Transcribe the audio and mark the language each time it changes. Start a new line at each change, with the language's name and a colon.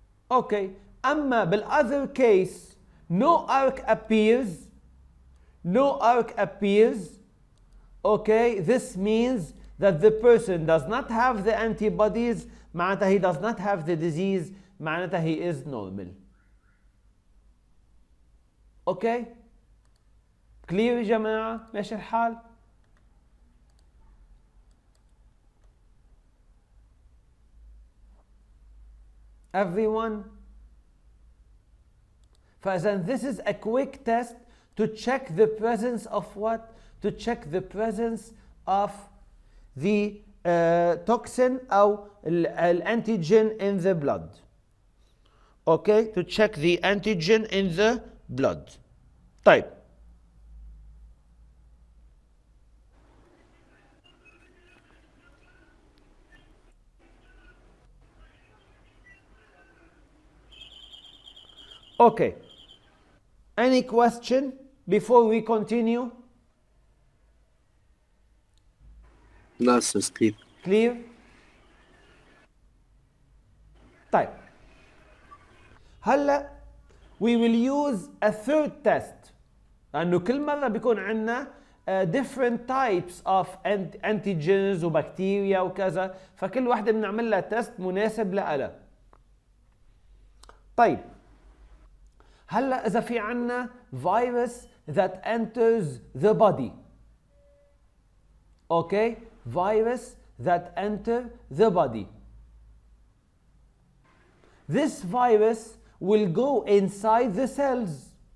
English: Okay.
Arabic: أما
English: بالother case, no arc appears. No arc appears. Okay. This means that the person does not have the antibodies.
Arabic: معناتها
English: he does not have the disease. معناتها he is normal. Okay. Clear
Arabic: يا جماعة؟ ماشي الحال؟
English: Everyone?
Arabic: فإذا
English: this is a quick test to check the presence of what? To check the presence of the toxin
Arabic: أو
English: antigen in the blood. Okay? To check the antigen in the blood.
Arabic: طيب.
English: Okay. Any question before we continue?
Arabic: لا أستاذ كيف.
English: Clear?
Arabic: طيب. هلا
English: we will use a third test.
Arabic: لأنه كل مرة بيكون عندنا
English: different types of antigens
Arabic: وبكتيريا وكذا، فكل واحدة بنعمل لها تيست مناسب لها. طيب. هلا إذا في عنا
English: virus that enters the body. Okay? Virus that enter the body. This virus will go inside the cells.